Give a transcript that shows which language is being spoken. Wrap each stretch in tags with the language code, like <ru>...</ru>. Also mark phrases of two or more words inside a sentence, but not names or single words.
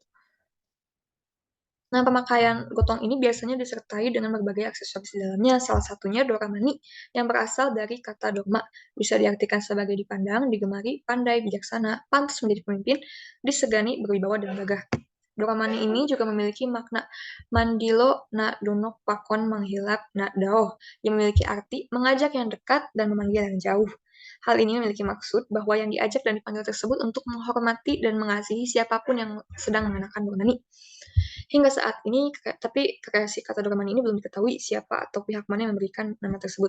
<id>Nah, pemakaian gotong ini biasanya disertai dengan berbagai aksesoris di dalamnya, salah satunya doramani yang berasal dari kata dorma, bisa diartikan sebagai dipandang, digemari, pandai, bijaksana, pantas menjadi pemimpin, disegani, berwibawa, dan gagah. Doramani ini juga memiliki makna</id> <bts>mandilo na dunok pakon menghilap na daoh,</bts> <id>yang memiliki arti mengajak yang dekat dan memanggil yang jauh. Hal ini memiliki maksud bahwa yang diajak dan dipanggil tersebut untuk menghormati dan mengasihi siapapun yang sedang mengenakan doramani. Hingga saat ini, tapi kreasi kata doramani ini belum diketahui siapa atau pihak mana yang memberikan nama tersebut.</id>